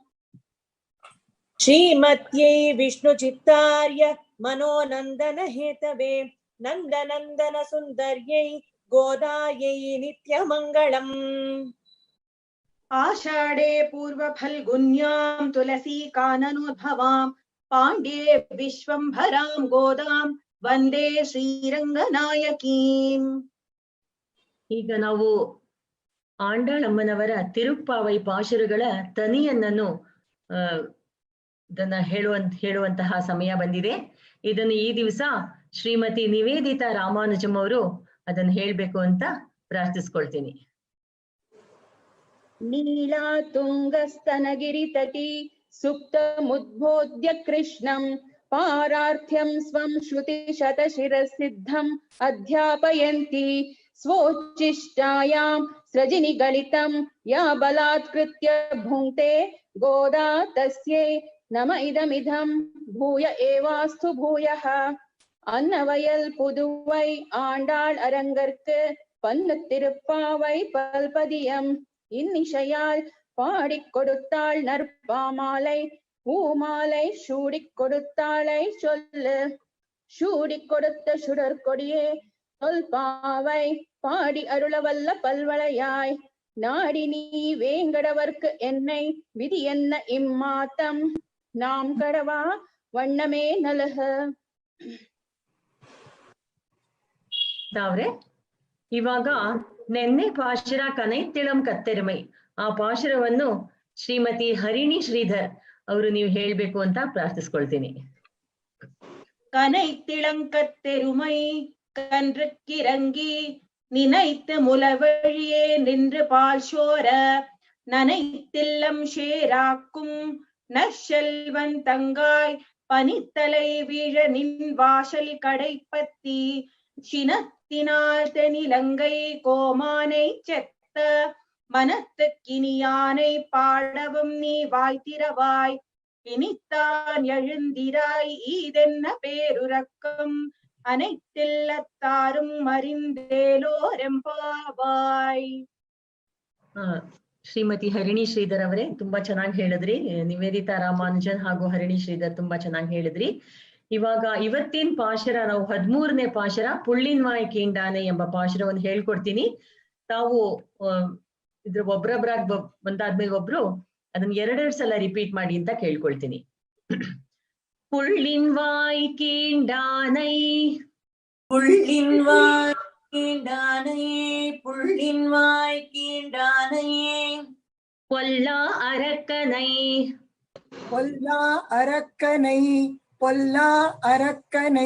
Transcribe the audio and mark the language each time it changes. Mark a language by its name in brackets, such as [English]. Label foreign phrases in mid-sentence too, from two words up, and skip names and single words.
[Sanskrit] श्रीमत्यै विष्णुचित्तार्य मनोनन्दन हेतवे नन्दनन्दन सुन्दर्यै गोदायै नित्यमङ्गलम्. आषाढे पूर्वफल्गुन्यां तुलसी काननोद्भवां पाण्ड्ये विश्वम्भरां गोदां वन्दे ಶ್ರೀರಂಗನಾಯಕೀಂ. [Kannada] ಈಗ ನಾವು ಆಂಡಾಳಮ್ಮನವರ ತಿರುಪ್ಪಾವೈ ಪಾಶುರಗಳ ತನಿಯನ್ನನ್ನು ಇದನ್ನ ಹೇಳುವಂತಹ ಸಮಯ ಬಂದಿದೆ. ಇದನ್ನು ಈ ದಿವಸ ಶ್ರೀಮತಿ ನಿವೇದಿತಾ ರಾಮಾನುಜಂ ಅವರು ಅದನ್ನು ಹೇಳ್ಬೇಕು ಅಂತ ಪ್ರಾರ್ಥಿಸ್ಕೊಳ್ತೀನಿ. [Sanskrit] नीलातुङ्गस्तनगिरितटी सुप्तमुद्बोध्य कृष्णं पारार्थ्यं स्वं श्रुतिशतशिरसिद्धम् अध्यापयन्ति स्वोच्छिष्टायां सृजिनिगलितं या बलात्कृत्य भुङ्क्ते गोदा तस्यै नम इदमिदं भूय एवास्तु भूयः [Tamil] அன்னவயல் புதுவை ஆண்டாள் அரங்கற்கு பன்னு திருப்பாவை பல்பதியம் இன்னிசையால் பாடிக் கொடுத்தாள் நற்பாமாலை பூமாலை சூடிக் கொடுத்தாளை சொல்லு சூடிக் கொடுத்த சுடற்கொடியே சொல் பாவை பாடி அருளவல்ல பல்வளையாய் நாடி நீ வேங்கடவர்க்கு என்னை விதி என்ன இம்மாத்தம் நாம் கடவா வண்ணமே நலக. [Kannada] ತಾವ್ರೆ ಇವಾಗ ನೆನ್ನೆ ಪಾಶುರ [Tamil] கனைத்திளங் கற்றெருமை [Kannada] ಆ ಪಾಶುರವನ್ನು ಶ್ರೀಮತಿ ಹರಿಣಿ ಶ್ರೀಧರ್ ಅವರು ನೀವು ಹೇಳ್ಬೇಕು ಅಂತ ಪ್ರಾರ್ಥಿಸ್ಕೊಳ್ತೀನಿ. [Tamil] கனைத்திளங்கத்தெருமை கன்றுக்கிறங்கி நினைத்து முலவழியே நின்று பால் சோர நனைத்தில்லம் ஷேராக்கும் நற்செல்வன் தங்காய் பனித்தலை வீழ நின் வாசல் கடைப்பத்தி சினத்தினால் தெனிலங்கை கோமானை செத்த மனத்துக்கினியானை பாடவும் நீ வாய்த்திரவாய் இனித்தான் எழுந்திராய் ஈதென்ன பேருரக்கம் அனைத்தில்லத்தாரும் அறிந்தேலோರೆಂಪಾವಾಯ್. [Kannada] ಶ್ರೀಮತಿ ಹರಿಣಿ ಶ್ರೀಧರ್ ಅವರೇ ತುಂಬಾ ಚೆನ್ನಾಗಿ ಹೇಳಿದ್ರಿ. ನಿವೇದಿತಾ ರಾಮಾನುಜನ್ ಹಾಗೂ ಹರಿಣಿ ಶ್ರೀಧರ್ ತುಂಬಾ ಚೆನ್ನಾಗಿ ಹೇಳಿದ್ರಿ. ಇವಾಗ ಇವತ್ತಿನ ಪಾಶರ ನಾವು 13ನೇ ಪಾಶರ [Tamil] புள்ளின்வாய் கீண்டானை [Kannada] ಎಂಬ ಪಾಶರವನ್ನು ಹೇಳ್ಕೊಡ್ತೀನಿ. ತಾವು ಇದ್ರ ಒಬ್ರೊಬ್ರಾಗ್ ಬಂದಾದ್ಮೇಲೆ ಒಬ್ರು ಅದನ್ನ 2 ಸಲ ರಿಪೀಟ್ ಮಾಡಿ ಅಂತ ಕೇಳ್ಕೊಳ್ತೀನಿ. [Tamil] புள்ளின்வாய் கீண்டானை புள்ளின்வாய் கீண்டானை புள்ளின்வாய் கீண்டானை பொல்லா அரக்கனை பொல்லா அரக்கனை பொல்லா அரக்கனை